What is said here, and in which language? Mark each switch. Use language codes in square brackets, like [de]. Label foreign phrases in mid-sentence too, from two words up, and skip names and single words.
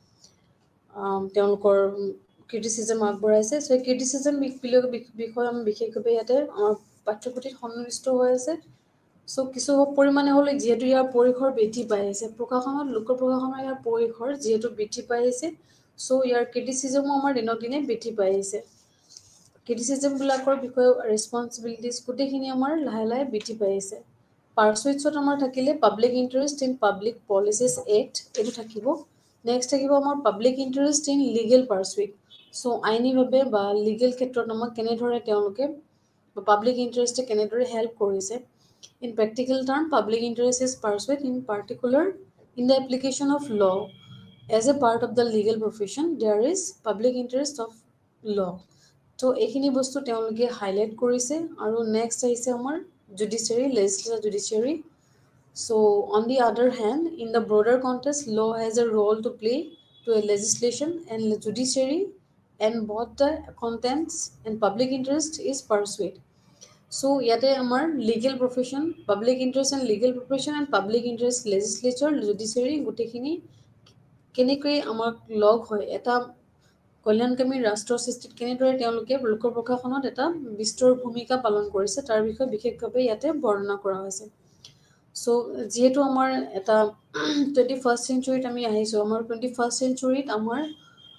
[as] তেওঁলোকৰ ক্ৰিটিচিজম আগবঢ়াইছে so ক্ৰিটিচিজম বিষয়ে আমি বিশেষভাৱে ইয়াতে আমাৰ পাঠ্যপুথিত সন্নিৱিষ্ট হৈ আছে so কিছু পৰিমাণে হ'লে যিহেতু ইয়াৰ পৰিসৰ বৃদ্ধি পাই আছে প্ৰশাসনত লোক প্ৰশাসনৰ ইয়াৰ পৰিসৰ যিহেতু বৃদ্ধি পাই আছে so ইয়াৰ ক্ৰিটিচিজমো আমাৰ দিনক দিনে বৃদ্ধি পাই আছে ক্ৰিটিচিজমবিলাকৰ বিষয়ে ৰেছপন্সিবিলিটিজ গোটেইখিনি আমাৰ লাহে লাহে বৃদ্ধি পাই আছে পাৰ্চুইটছত আমাৰ থাকিলে [en] public interest in public policies act [as] এইটো থাকিব নেক্সট থাকিব আমাৰ [en] public interest in legal pursuit so [as] আইনীভাৱে বা লিগেল ক্ষেত্ৰত আমাক কেনেদৰে তেওঁলোকে পাব্লিক [en] interest how help [as] কৰিছে [en] in practical term public interest is pursued in particular in the application of law as a part of the legal profession there is public interest of law so [as] এখিনি বস্তু তেওঁলোকে হাইলাইট কৰিছে আৰু নেক্সট আহিছে আমাৰ [en] judiciary legislative judiciary so on the other hand in the broader context law has a role to play to a legislation and judiciary and both the contents and public [as] interest is pursued so ইয়াতে আমাৰ [en] legal profession public interest and legal profession and public interest legislature judiciary [as] গোটেইখিনি কেনেকৈ আমাক লগ হয় এটা কল্যাণকামী ৰাষ্ট্ৰ সৃষ্টিত কেনেদৰে তেওঁলোকে লোক প্ৰশাসনত এটা বিস্তৰ ভূমিকা পালন কৰিছে তাৰ বিষয়ে বিশেষভাৱে ইয়াতে বৰ্ণনা কৰা হৈছে so যেহেতু আমাৰ এটা 21st centuryত আমি আহিছো আমাৰ 21st centuryত আমাৰ